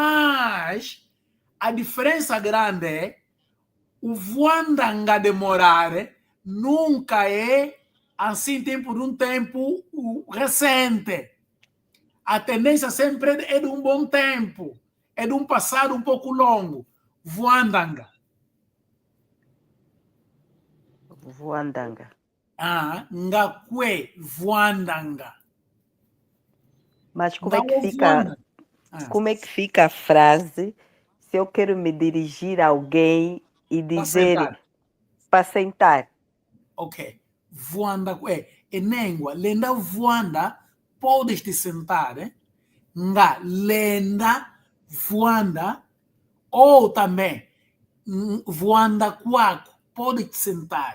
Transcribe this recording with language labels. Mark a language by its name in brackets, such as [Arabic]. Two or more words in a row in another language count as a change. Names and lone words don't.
[Portuguese] Mas a diferença grande é o voandanga demorar nunca é assim tempo de um tempo recente. A tendência sempre é de um bom tempo, é de um passado um pouco longo. [Kongo] Voandanga. Voandanga. Ngakwe voandanga. [Portuguese] Mas como é que [Kongo] Ngakwe [Portuguese] fica? [Kongo] voandanga. [Portuguese] Como é que fica a frase se eu quero me dirigir a alguém e dizer para sentar? Ok. Voanda é língua. [Kongo] Lenda voanda, [Portuguese] podes te sentar. [Kongo] Nga lenda voanda [Portuguese] ou também [Kongo] voanda quaco, [Portuguese] pode te sentar.